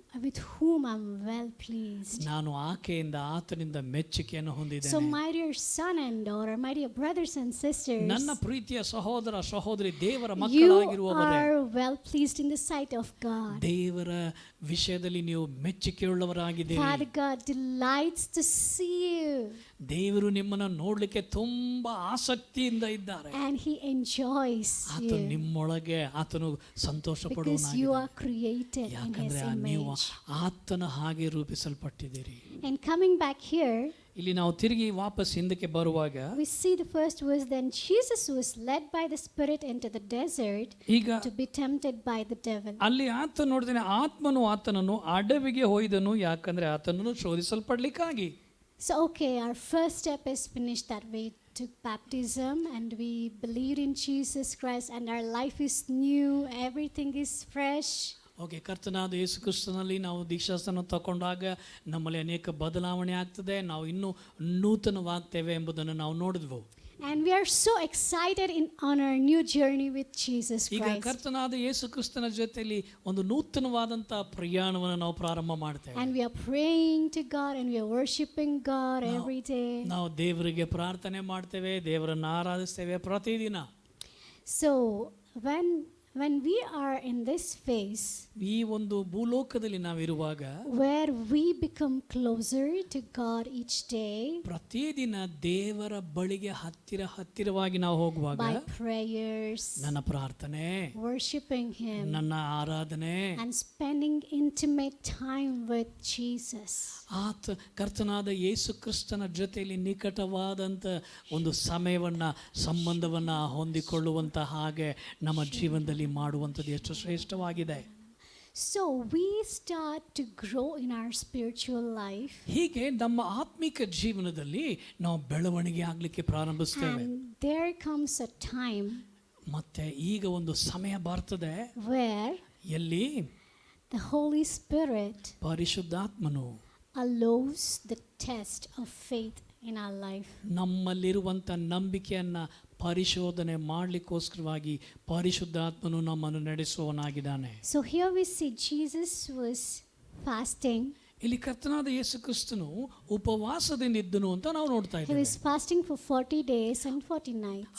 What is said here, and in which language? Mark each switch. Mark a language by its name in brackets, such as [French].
[English] with whom I'm well pleased." [Kannada] ನಾನು ಆಕೆಯಿಂದ ಆತನಿಂದ ಮೆಚ್ಚುಗೆಯನ್ನು [English] So [Kannada] ಹೊಂದಿದ್ದೇನೆ. [English] my dear son and daughter, my dear brothers and sisters, [Kannada] ನನ್ನ ಪ್ರೀತಿಯ ಸಹೋದರ ಸಹೋದರಿ, ದೇವರ [English] you [Kannada] ಮಕ್ಕಳಾಗಿರುವವರೇ, [English] are well pleased in the sight of God. [Kannada] ದೇವರ ವಿಷಯದಲ್ಲಿ ನೀವು ಮೆಚ್ಚುಗೆಯುಳ್ಳವರಾಗಿದ್ದೀರಿ. [English] Father God delights to see you, [Kannada] ದೇವರು ನಿಮ್ಮನ್ನು ನೋಡ್ಲಿಕ್ಕೆ ತುಂಬಾ ಆಸಕ್ತಿಯಿಂದ ಇದ್ದಾರೆ. [English] and he enjoys [Kannada] ಆತ [English] you [Kannada] ನಿಮ್ಮೊಳಗೆ ಆತನು ಸಂತೋಷ [English] because you [Kannada] ಪಡುವನಾಗಿದ್ದಾನೆ. [English] are created in his [Kannada] ಯಾಕಂದ್ರೆ ನೀವು [English] image. [Kannada] ಆತನ ಹಾಗೆ ರೂಪಿಸಲ್ಪಟ್ಟಿದ್ದೀರಿ. [English] And coming back here, [Kannada] ಇಲ್ಲಿ ನಾವು ತಿರುಗಿ ವಾಪಸ್ ಹಿಂದಕ್ಕೆ ಬರುವಾಗ [English] we see the first verse. Then Jesus was led by the Spirit into the desert [Kannada] ಈಗ [English] to be tempted by the devil. [Kannada] ಅಲ್ಲಿ ಆತ ನೋಡಿದ್ರೆ ಆತ್ಮನು ಆತನನ್ನು ಅಡವಿಗೆ ಹೊಯ್ದನು, ಯಾಕಂದ್ರೆ ಆತನನ್ನು ಶೋಧಿಸಲ್ಪಡ್ಲಿಕ್ಕಾಗಿ. [English] So okay, our first step is finished, that we took baptism and we believed in Jesus Christ and our life is new, everything is fresh. [Kannada] Okay, ಕರ್ತನಾದ ಯೇಸು ಕ್ರಿಸ್ತನಲ್ಲಿ ನಾವು ದೀಕ್ಷಾಸ್ನಾನ ತಗೊಂಡಾಗ ನಮ್ಮಲ್ಲಿ ಅನೇಕ ಬದಲಾವಣೆ ಆಗ್ತದೆ, ನಾವು ಇನ್ನೂ ನೂತನವಾಗ್ತೇವೆ ಎಂಬುದನ್ನು ನಾವು ನೋಡಿದ್ವು. [English] And we are so excited on our new journey with Jesus [Kannada] ಈಗ [English] Christ. [Kannada] ಕರ್ತನಾದ ಯೇಸು ಕ್ರಿಸ್ತನ ಜೊತೆಯಲ್ಲಿ ಒಂದು ನೂತನವಾದಂತ ಪ್ರಯಾಣವನ್ನು ನಾವು ಪ್ರಾರಂಭ ಮಾಡ್ತೇವೆ. [English] And we are praying to God and we are worshiping God every day. [Kannada] ನಾವು ದೇವರಿಗೆ ಪ್ರಾರ್ಥನೆ ಮಾಡ್ತೇವೆ, ದೇವರನ್ನು ಆರಾಧಿಸ್ತೇವೆ ಪ್ರತಿದಿನ. [English] So when when we are in this phase [Kannada] ಈ ಒಂದು ಭೂಲೋಕದಲ್ಲಿ ನಾವಿರುವಾಗ [English] where we become closer to God each day [Kannada] ಪ್ರತಿದಿನ ದೇವರ ಬಳಿಗೆ ಹತ್ತಿರವಾಗಿ ನಾವು ಹೋಗುವಾಗ [English] by prayers, [Kannada] ನನ್ನ ಪ್ರಾರ್ಥನೆ, [English] worshiping Him, [Kannada] ನನ್ನ ಆರಾಧನೆ, [English] and spending intimate time with Jesus. [Kannada] ಕರ್ತನಾದ ಯೇಸು ಕ್ರಿಸ್ತನ ಜೊತೆಯಲ್ಲಿ ನಿಕಟವಾದಂಥ ಒಂದು ಸಮಯವನ್ನ, ಸಂಬಂಧವನ್ನ ಹೊಂದಿಕೊಳ್ಳುವಂತ ಹಾಗೆ ನಮ್ಮ ಜೀವನದಲ್ಲಿ ಮಾಡುವಂಥದ್ದು ಎಷ್ಟು ಶ್ರೇಷ್ಠವಾಗಿದೆ. [English] So we start to grow in our spiritual life. [Kannada] ಹೀಗೆ ನಮ್ಮ ಆತ್ಮಿಕ ಜೀವನದಲ್ಲಿ ನಾವು ಬೆಳವಣಿಗೆ ಆಗಲಿಕ್ಕೆ ಪ್ರಾರಂಭಿಸ್ತೇವೆ. [English] And there comes a time [Kannada] ಮತ್ತೆ ಈಗ ಒಂದು ಸಮಯ ಬರ್ತದೆ [English] where [Kannada] ಎಲ್ಲಿ [English] the Holy Spirit [Kannada] ಪರಿಶುದ್ಧಾತ್ಮನು [English] allows the test of faith in our life. [Kannada] ನಮ್ಮಲ್ಲಿರುವಂಥ ನಂಬಿಕೆಯನ್ನ ಪರಿಶೋಧನೆ ಮಾಡಲಿಕ್ಕೋಸ್ಕರವಾಗಿ ಪರಿಶುದ್ಧಾತ್ಮನು ನಮ್ಮನ್ನು ನಡೆಸುವವನಾಗಿದ್ದಾನೆ. [English] So here we see Jesus was fasting. [Kannada] ಇಲ್ಲಿ ಕರ್ತನಾದ ಯೇಸು ಕ್ರಿಸ್ತನು ಉಪವಾಸದಿಂದ ಇದ್ದನು ಅಂತ ನಾವು ನೋಡ್ತಾ [English] He [Kannada] ಇದ್ದೇವೆ. [English] was fasting for 40 days and 40 nights.